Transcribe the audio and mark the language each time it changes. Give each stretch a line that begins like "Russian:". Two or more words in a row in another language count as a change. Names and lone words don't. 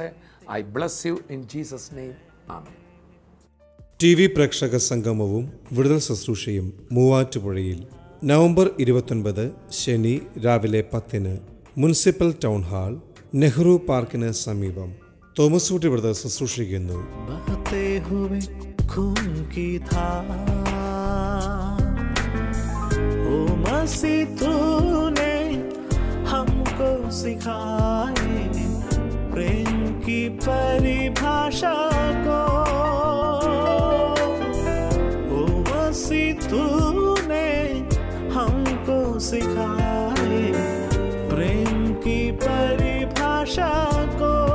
English: I bless you in Jesus name. Amen.
Malayalam: TV പ്രേക്ഷക സംഗമവും വിടുതൽ ശുശ്രൂഷയും മൂവാറ്റുപുഴയിൽ നവംബർ 29 ശനി രാവിലെ 10 മുനിസിപ്പൽ ടൗൺ ഹാൾ, നെഹ്റു പാർക്കിന് സമീപം. തോമസ് ഊട്ടി വിടുതൽ ശുശ്രൂഷിക്കുന്നു.
Hindi: हमको सिखाए प्रेम की परिभाषा को, ओ मसीह तूने हमको सिखाए प्रेम की परिभाषा को.